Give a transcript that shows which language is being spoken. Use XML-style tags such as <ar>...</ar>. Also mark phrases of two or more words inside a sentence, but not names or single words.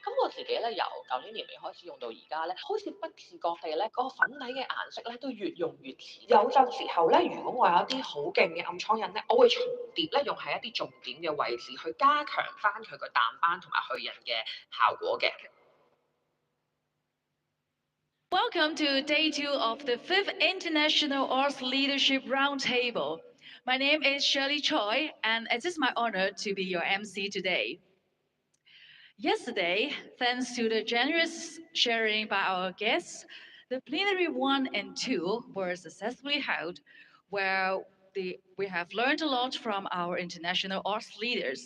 <yue>咁我自己咧由舊年年尾開始用到而家咧，好似不自覺地咧個粉底嘅顏色咧都越用越似。有陣時候咧，如果我有一啲好勁嘅暗瘡印咧，我會重疊咧用喺一啲重點嘅位置去加強翻佢個淡斑同埋去印嘅效果嘅。</yue> <en>Welcome to day 2 of the 5th International Arts Leadership Roundtable. My name is Shirley Choi, and it is my honor to be your MC today. Yesterday, thanks to the generous sharing by our guests, the plenary 1 and 2 were successfully held, where we have learned a lot from our international arts leaders.</en>